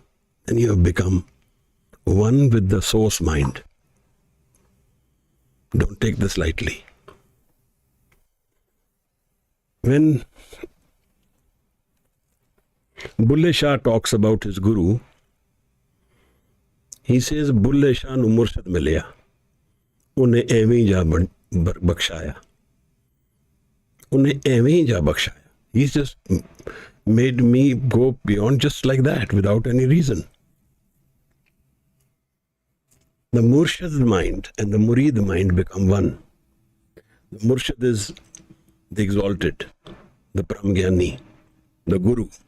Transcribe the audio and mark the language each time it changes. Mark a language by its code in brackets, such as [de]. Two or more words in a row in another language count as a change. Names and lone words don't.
[en] Then you have become one with the source mind. Don't take this lightly. When Bulle Shah talks about his guru, he says, [pa] ਬੁੱਲ੍ਹੇ ਸ਼ਾਹ ਨੂੰ ਮੁਰਸ਼ਿਦ ਮਿਲਿਆ. ਉਹਨੇ ਐਵੇਂ ਜਾ ਬਖਸ਼ਾਇਆ. ਉਹਨੇ ਐਵੇਂ ਜਾ ਬਖਸ਼ਾਇਆ. [en] He's just made me go beyond just like that, without any reason. The Murshid mind and the Murid mind become one. The Murshid is the exalted, the Paramgyani, the Guru.